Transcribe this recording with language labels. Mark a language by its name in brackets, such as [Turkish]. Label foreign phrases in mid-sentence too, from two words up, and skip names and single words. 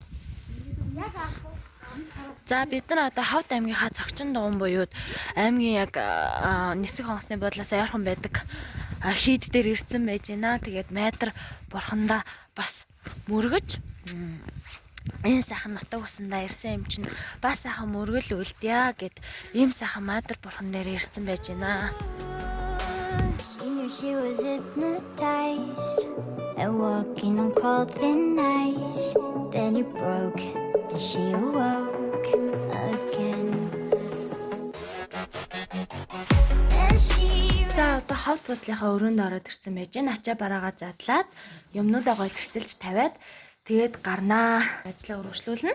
[Mongolian] За бид нар одоо Ховд аймгийнхаа зочин дуун буюуд аймгийн яг нисэх онгоцны буудлаас ойрхон байдаг хийд дээр ирсэн байж байна. Тэгээд майдар бурхандаа бас мөргөж энэ сайхан нутаг усандаа ирсэн юм чинь бас сайхан мөргөл үлдъя гэд ийм сайхан майдар бурхан дээр ирсэн байж байна. [English] She was hypnotized and walking on cold thin ice. Then it broke and she awoke again. [Mongolian] За одоо ховд буудлынхаа өрөөнд ороод ирсэн байж байна. Ачаа бараагаа задлаад юмнуудаа гой зэгцэлж тавиад тэгээд гарнаа. Ажлаа өргөжлүүлнэ.